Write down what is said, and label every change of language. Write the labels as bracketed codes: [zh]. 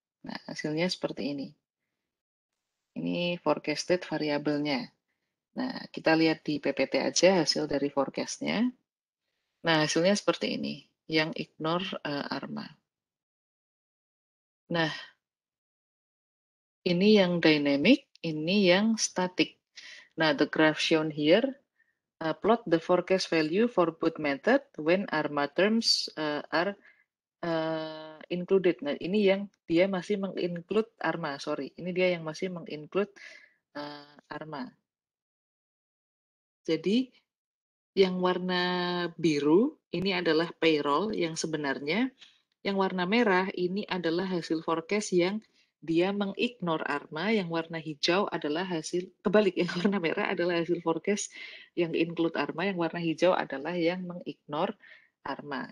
[id] Nah, hasilnya seperti ini. Ini forecasted variabelnya. Nah, kita lihat di PPT aja hasil dari forecast-nya. Nah, hasilnya seperti ini. yang ignore ARMA. Nah, ini yang dynamic, ini yang static. [en] Nah, the graph shown here plot the forecast value for both method when ARMA terms are included. [id] Nah, ini yang dia masih menginclude ARMA, [en] sorry. [id] Ini dia yang masih menginclude ARMA. Jadi, yang warna biru ini adalah payroll yang sebenarnya, yang warna merah ini adalah hasil forecast yang dia mengignore ARMA, yang warna hijau adalah hasil, kebalik, yang warna merah adalah hasil forecast yang include ARMA, yang warna hijau adalah yang mengignore ARMA.